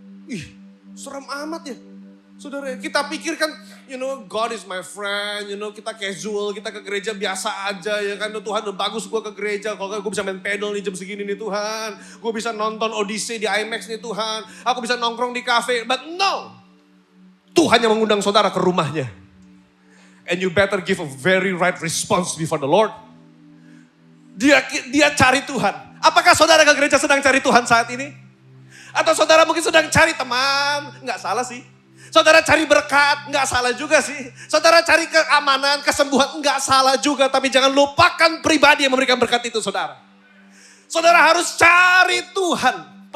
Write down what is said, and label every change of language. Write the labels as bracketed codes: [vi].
[id] Ih, seram amat ya. Saudara, kita pikirkan, [en] God is my friend, [id] kita casual, kita ke gereja biasa aja ya kan. Tuhan udah bagus gue ke gereja, kalau gue bisa main pedal nih jam segini nih Tuhan. Gue bisa nonton Odyssey di IMAX nih Tuhan. Aku bisa nongkrong di cafe, [en] but no. [id] Tuhan yang mengundang saudara ke rumahnya. [en] And you better give a very right response before the Lord. [id] Dia cari Tuhan. Apakah saudara ke gereja sedang cari Tuhan saat ini? Atau saudara mungkin sedang cari teman? Enggak salah sih. Saudara cari berkat? Enggak salah juga sih. Saudara cari keamanan, kesembuhan? Enggak salah juga. Tapi jangan lupakan pribadi yang memberikan berkat itu, saudara. Saudara harus cari Tuhan.